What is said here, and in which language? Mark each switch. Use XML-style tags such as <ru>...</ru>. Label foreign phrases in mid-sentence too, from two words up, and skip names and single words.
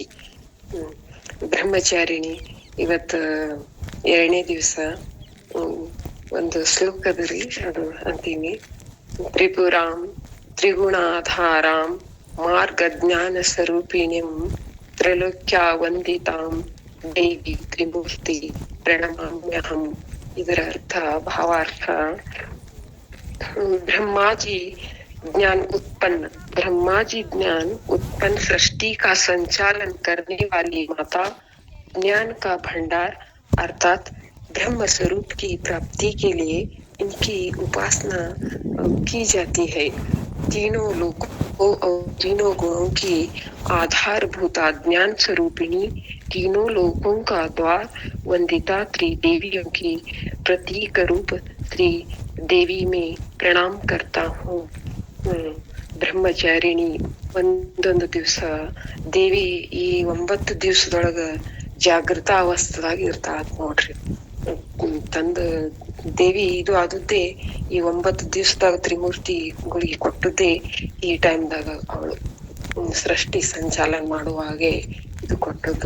<kn>ಬ್ರಹ್ಮಚಾರಿಣಿ ಇವತ್ತ 2ನೇ ದಿವಸ ಒಂದು ಶ್ಲೋಕದ್ರಿ, ಅದು ಅಂತೀನಿ.</kn> <sa>ತ್ರಿಪುರಾಂ ತ್ರಿಗುಣಾಧಾರಾಂ ಮಾರ್ಗ ಜ್ಞಾನ ಸ್ವರೂಪಿಣಿಂ ತ್ರೈಲೋಕ್ಯ ವಂದಿತಾಂ ದೇವಿ ತ್ರಿಮೂರ್ತಿ ಪ್ರಣಮಾಮ್ಯಹಂ.</sa> <kn>ಇದರ ಅರ್ಥ, ಭಾವಾರ್ಥ,</kn> <hi>ब्रह्माजी ज्ञान उत्पन्न सृष्टि का संचालन करने वाली माता, ज्ञान का भंडार अर्थात ब्रह्म स्वरूप की प्राप्ति के लिए इनकी उपासना की जाती है. तीनों लोकों और तीनों गुणों की आधारभूता ज्ञान स्वरूपिणी, तीनों लोकों का द्वार वंदिता त्रिदेवियों की प्रतीक रूप श्री देवी में प्रणाम करता हूँ.</hi> <kn>ಬ್ರಹ್ಮಚಾರಿಣಿ ಒಂದೊಂದು ದಿವ್ಸ ದೇವಿ ಈ 9 ದಿವ್ಸದೊಳಗ ಜಾಗೃತ ಅವಸ್ಥೆದಾಗ ಇರ್ತಾಳ ನೋಡ್ರಿ. ತಂದ ದೇವಿ ಇದು ಆದದ್ದೇ ಈ 9 ದಿವ್ಸದಾಗ ತ್ರಿಮೂರ್ತಿಗಳಿಗೆ ಕೊಟ್ಟದ್ದೇ ಈ ಟೈಮ್ದಾಗ ಅವಳು ಸೃಷ್ಟಿ ಸಂಚಾಲನ ಮಾಡುವಾಗೆ ಇದು ಕೊಟ್ಟದ್ದು.</kn>